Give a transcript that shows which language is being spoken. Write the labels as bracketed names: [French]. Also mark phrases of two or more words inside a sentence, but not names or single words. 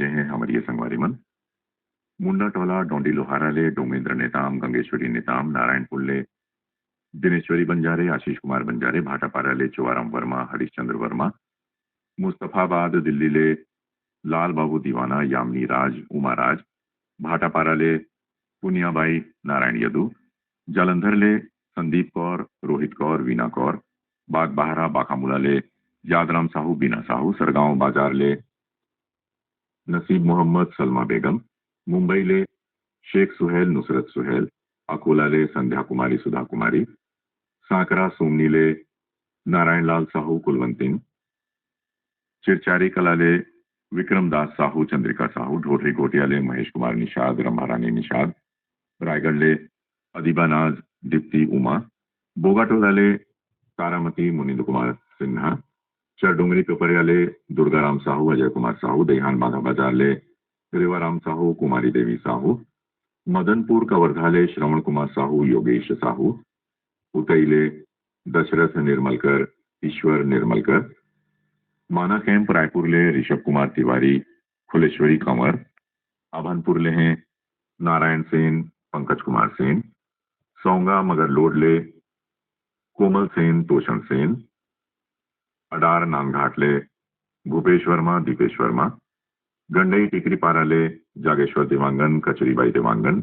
[Chhattisgarhi] हैं हमारी संगवारी मन मुंडा टोला डोंडी लोहारा ले डोमेंद्र नेताम गंगेश्वरी नेताम नारायणपुर ले दिनेश्वरी बंजारे आशीष कुमार बंजारे भाटापारा ले चोवाराम वर्मा हरिश्चंद्र वर्मा मुस्तफाबाद दिल्ली ले लाल बाबू दीवाना यामिनी राज उमा राज भाटापारा ले पुनियाबाई नारायण यदु जालंधर ले संदीप कौर रोहित कौर वीना कौर बाग बहारा बाकामुला ले यादराम साहू बीना साहू सरगांव बाजार ले नसीब मोहम्मद सलमा बेगम मुंबई ले शेख सुहेल नुसरत सुहेल अकोला ले संध्या कुमारी सुधा कुमारी सांकरा सोमनी ले नारायण लाल साहू कुलवंतिन चिरचारी कला ले विक्रम दास साहू चंद्रिका साहू ढोटरी घोटिया ले महेश कुमार निषाद रंभारानी निषाद रायगढ़ ले अदीबा नाज दीप्ति उमा बोगाटोला ले तारामती मुनिंद कुमार सिन्हा चरडोंगरी पिपरिया ले दुर्गाराम साहू अजय कुमार साहू देहान बाधा बाजार ले रेवाराम साहू कुमारी देवी साहू मदनपुर कवर्धा ले श्रवण कुमार साहू योगेश साहू उतई ले दशरथ निर्मलकर ईश्वर निर्मलकर माना कैंप रायपुर ले ऋषभ कुमार तिवारी खुलेश्वरी कंवर अभनपुर ले हैं नारायण सेन पंकज कुमार सेन सौंगा मगर लोड ले कोमल सेन तोषण सेन अडार नांगघाट ले भूपेश वर्मा दीपेश वर्मा गंडई टिकरी पारा ले जागेश्वर देवांगन कचरीबाई देवांगन